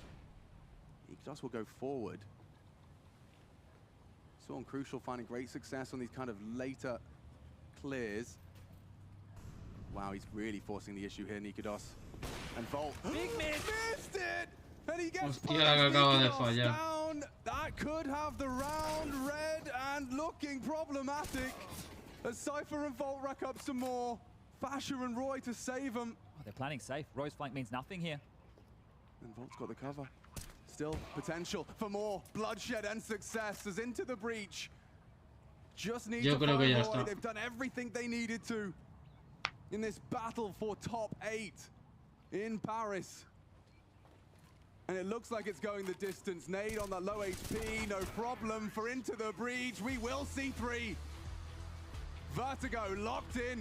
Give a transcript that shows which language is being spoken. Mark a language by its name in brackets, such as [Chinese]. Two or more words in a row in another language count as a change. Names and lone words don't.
[English] Igdos will go forward. Saw on Crucial finding great success on these kind of later clears. Wow, he's really forcing the issue here, Nikodos. And Volt. Big miss! Missed it! And he gets [Spanish] Hostia, que acaba de Nikodos fallar. [English] down. That could have the round red and looking problematic. As Cypher and Volt rack up some more. Fasher and Roy to save him. Oh, they're planning safe. Roy's flank means nothing here. And Volt's got the cover. Still potential for more bloodshed and success as into the breach. Just need to [Spanish] Yo creo [English] find [Spanish] que ya [English] Roy. [Spanish] está. [English] They've done everything they needed to in this battle for top 8 in Paris. And it looks like it's going the distance. Nade on that low HP, no problem for into the breach. We will see 3. Vertigo locked in.